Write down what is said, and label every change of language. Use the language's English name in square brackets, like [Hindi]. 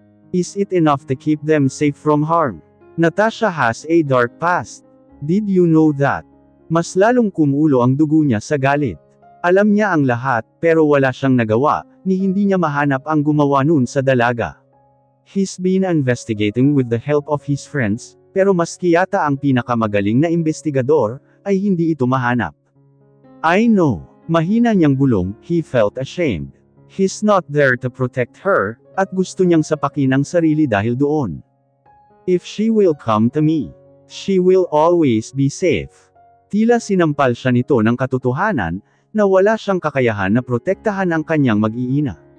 [English] Is it enough to keep them safe from harm? Natasha has a dark past. Did you know that? [Filipino] Mas lalong kumulo ang dugo niya sa galit. Alam niya ang lahat, pero wala siyang nagawa, ni hindi niya mahanap ang gumawa nun sa dalaga. [English] He's been investigating with the help of his friends, [Filipino] pero maski yata ang pinakamagaling na investigador, ay hindi ito mahanap. [English] I know. [Filipino] Mahina niyang bulong, [English] he felt ashamed. He's not there to protect her, [Filipino] at gusto niyang sapakin ang sarili dahil doon. [English] If she will come to me, she will always be safe. [Filipino] Tila sinampal siya nito ng katotohanan, na wala siyang kakayahan na protektahan ang kanyang mag-iina.